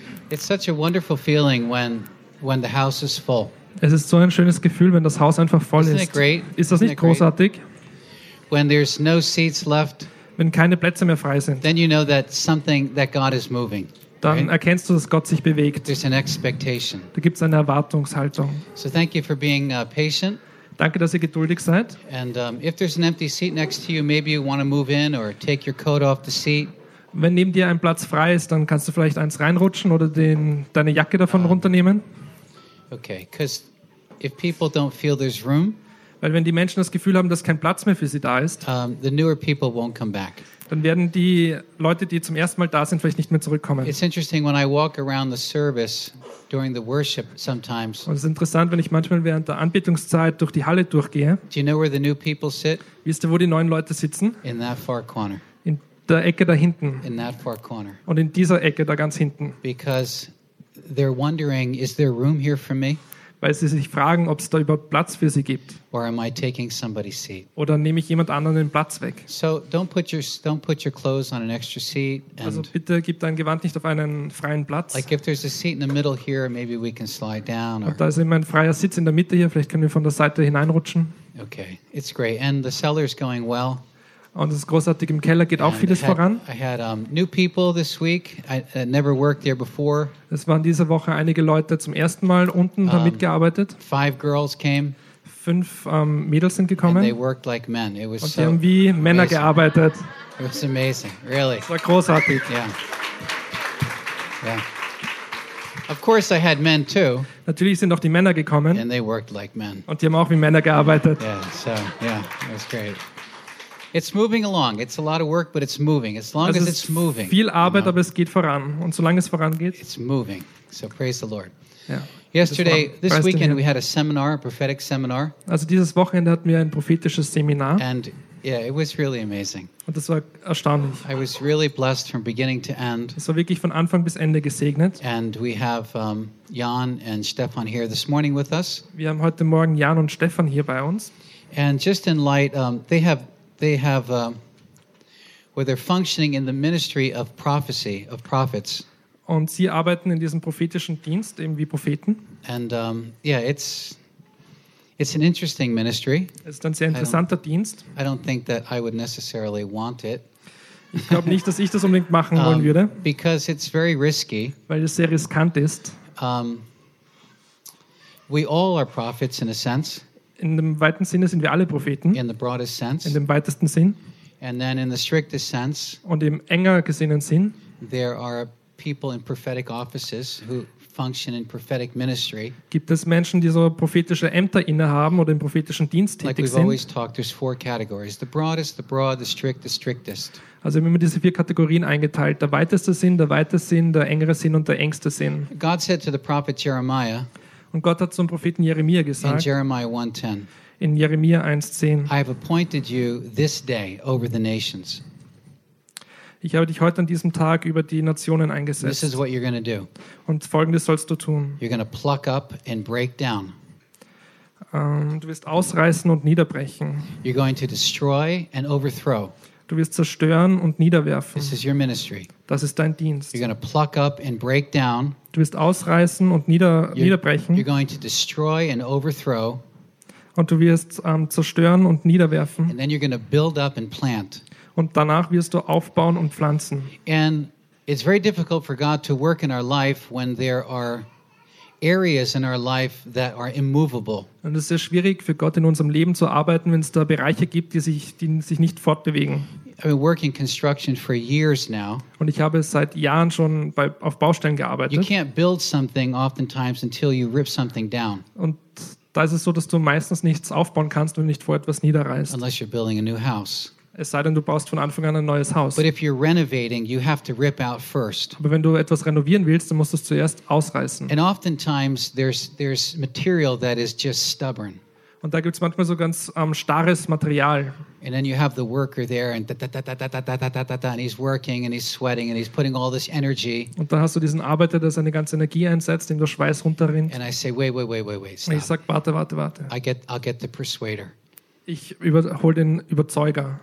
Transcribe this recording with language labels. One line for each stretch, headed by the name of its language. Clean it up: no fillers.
English: It's such a wonderful feeling when the house is full.
German: Es ist so ein schönes Gefühl, wenn das Haus einfach voll
English: Isn't
German: ist.
English: It great?
German: Ist das nicht großartig?
English: When there's no seats left,
German: wenn keine Plätze mehr frei sind,
English: then you know that something that God is moving.
German: Dann erkennst du, dass Gott sich bewegt.
English: There's an expectation.
German: Da gibt es eine Erwartungshaltung.
English: So thank you for being patient.
German: Danke, dass ihr geduldig seid.
English: And if there's an empty seat next to you, maybe you want to move in or take your coat off the seat.
German: Wenn neben dir ein Platz frei ist, dann kannst du vielleicht eins reinrutschen oder deine Jacke davon runternehmen.
English: Okay, because if people don't feel there's room,
German: weil wenn die Menschen das Gefühl haben, dass kein Platz mehr für sie da ist,
English: the newer people won't come back.
German: Dann werden die Leute, die zum ersten Mal da sind, vielleicht nicht mehr zurückkommen.
English: It's interesting when I walk around the service during the worship sometimes.
German: Und es ist interessant, wenn ich manchmal während der Anbetungszeit durch die Halle durchgehe.
English: Do you know where the new people sit?
German: Wisst ihr, wo die neuen Leute sitzen?
English: In that far corner.
German: In der Ecke da hinten.
English: In that far corner.
German: Und in dieser Ecke da ganz hinten.
English: Because they're wondering, is there room here for me?
German: Weil sie sich fragen, ob es da überhaupt Platz für sie gibt.
English: Or am I taking somebody's seat?
German: Oder nehme ich jemand anderen den Platz weg?
English: So don't put your clothes on an extra seat.
German: Also bitte gib dein Gewand nicht auf einen freien Platz.
English: Like if there's a seat in the middle here, maybe we can slide down.
German: Und da ist immer ein freier Sitz in der Mitte hier, vielleicht können wir von der Seite hineinrutschen.
English: Okay, it's great. And the cellar's going well.
German: Und es ist großartig, im Keller geht auch vieles voran. Es waren diese Woche einige Leute zum ersten Mal unten da mitgearbeitet.
English: Five girls came.
German: Fünf Mädels sind gekommen.
English: And they worked like men. It was
German: und sie haben wie
English: amazing.
German: Männer gearbeitet.
English: It was amazing. Really.
German: Es war großartig.
English: Yeah. Yeah. Of course I had men too.
German: Natürlich sind auch die Männer gekommen.
English: And they worked like men.
German: Und die haben auch wie Männer gearbeitet.
English: Yeah, so, yeah, it was great. It's moving along. It's a lot of work, but it's moving. As long as it's moving.
German: Viel Arbeit, aber es geht voran. Und solange es vorangeht.
English: It's moving. So praise the Lord. Yeah. Yesterday, this weekend, we had a seminar, a prophetic seminar.
German: Also dieses Wochenende hatten wir ein prophetisches Seminar.
English: And yeah, it was really amazing.
German: Und das war erstaunlich.
English: I was really blessed from beginning to end.
German: Es war wirklich von Anfang bis Ende gesegnet.
English: And we have Jan and Stefan here this morning with us.
German: Wir haben heute Morgen Jan und Stefan hier bei uns.
English: And just in light, they're functioning in the ministry of prophecy of prophets.
German: Und sie arbeiten in diesem prophetischen Dienst, eben wie Propheten.
English: And it's an interesting ministry.
German: Es ist ein sehr interessanter Dienst.
English: I don't think that I would necessarily want it.
German: Ich glaube nicht, dass ich das unbedingt machen wollen würde.
English: Because it's very risky.
German: Weil es sehr riskant ist.
English: We all are prophets in a sense.
German: In dem weiten Sinne sind wir alle Propheten.
English: In the broadest sense.
German: In dem weitesten Sinn.
English: And then in the strictest sense.
German: Und im enger gesehenen Sinn.
English: There are people in prophetic offices who function in prophetic ministry.
German: Gibt es Menschen, die so prophetische Ämter innehaben oder im prophetischen Dienst tätig
English: like we've
German: sind?
English: Like we always talked, there's four categories: the broadest, the broad, the strict, the strictest.
German: Also wir haben immer diese vier Kategorien eingeteilt: der weiteste Sinn, der weite Sinn, der engere Sinn und der engste Sinn.
English: God said to the prophet Jeremiah.
German: Und Gott hat zum Propheten Jeremia gesagt,
English: in Jeremiah 1:10,
German: in Jeremia 1:10,
English: I have appointed you this day over the nations.
German: Ich habe dich heute an diesem Tag über die Nationen eingesetzt.
English: This is what you're going to do.
German: Und Folgendes sollst du tun.
English: You're going to pluck up and break down.
German: Du wirst ausreißen und niederbrechen.
English: You're going to destroy and overthrow.
German: Du wirst zerstören und niederwerfen.
English: This is your ministry.
German: Das ist dein Dienst.
English: You're going to pluck up and break down.
German: Du wirst ausreißen und niederbrechen.
English: You're going to destroy and overthrow.
German: Und du wirst zerstören und niederwerfen.
English: And then you're going to build up and plant.
German: Und danach wirst du aufbauen und pflanzen.
English: And it's very difficult for God to work in our life when there are areas in our life that are immovable.
German: Und es ist sehr schwierig für Gott in unserem Leben zu arbeiten, wenn es da Bereiche gibt, die sich nicht fortbewegen.
English: I've been working construction for years now.
German: Und ich habe seit Jahren schon auf Baustellen gearbeitet.
English: You can't build something oftentimes until you rip something down.
German: Und da ist es so, dass du meistens nichts aufbauen kannst, wenn du nicht vor etwas niederreißt.
English: Unless you're building a new house.
German: Es sei denn, du baust von Anfang an ein neues Haus.
English: But if you're renovating, you have to rip out first.
German: Aber wenn du etwas renovieren willst, dann musst du es zuerst ausreißen.
English: And oftentimes there's material that is just stubborn.
German: Und da gibt's manchmal so ganz starres Material.
English: And then you have the worker there and and he's working and he's sweating and he's putting all this energy.
German: Und dann hast du diesen Arbeiter, der seine ganze Energie einsetzt, dem der Schweiß runterrinnt.
English: And I say, wait, stop.
German: Und ich sag, warte.
English: I'll get the persuader.
German: ich hole den Überzeuger.